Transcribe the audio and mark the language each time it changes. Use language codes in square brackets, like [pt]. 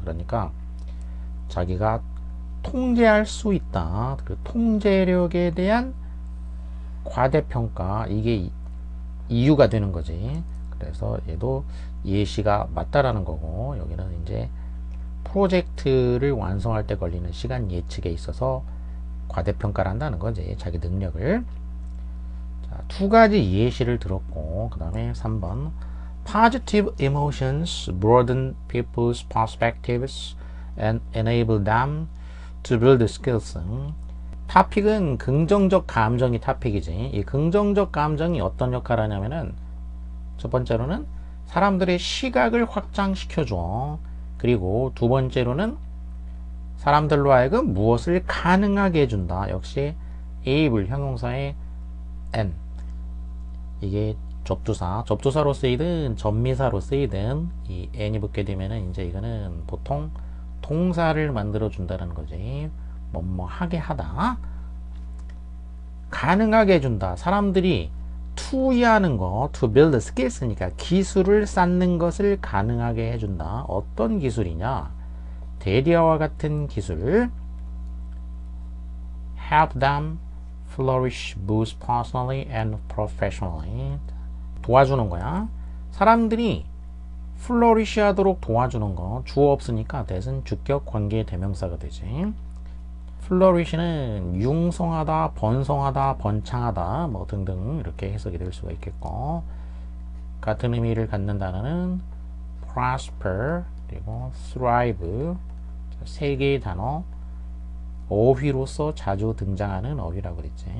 [ko] 그러니까 자기가 통제할 수 있다, 그 통제력에 대한 과대평가, 이게 이유가 되는 거지. 그래서 얘도 예시가 맞다라는 거고, 여기는 이제 프로젝트를 완성할 때 걸리는 시간 예측에 있어서 과대평가를 한다는 거지, 자기 능력을. 자, 두 가지 예시를 들었고, 그 다음에 3번 [en] Positive emotions broaden people's perspectives and enable them to build skills. [ko] 타픽은 긍정적 감정이 타픽이지. 이 긍정적 감정이 어떤 역할을 하냐면은, 첫 번째로는 사람들의 시각을 확장시켜줘. 그리고 두 번째로는 사람들로 하여금 무엇을 가능하게 해준다. 역시 able 형용사의 n, 이게 접두사로 쓰이든 전미사로 쓰이든 이 n이 붙게 되면은 이제 이거는 보통 동사를 만들어 준다는 거지. 뭐뭐 하게 하다, 가능하게 해준다. 사람들이 to하는 거, [en] to build skills [ko] 니까 기술을 쌓는 것을 가능하게 해준다. 어떤 기술이냐? 대리아와 같은 기술. [en] help them flourish both personally and professionally. [ko] 도와주는 거야. 사람들이 flourish 하도록 도와주는 거. 주어 없으니까 대신 주격 관계 대명사가 되지. 플러리시는 융성하다, 번성하다, 번창하다 뭐 등등 이렇게 해석이 될 수가 있겠고, 같은 의미를 갖는 단어는 prosper 그리고 thrive, 세 개의 단어 어휘로서 자주 등장하는 어휘라고 그랬지.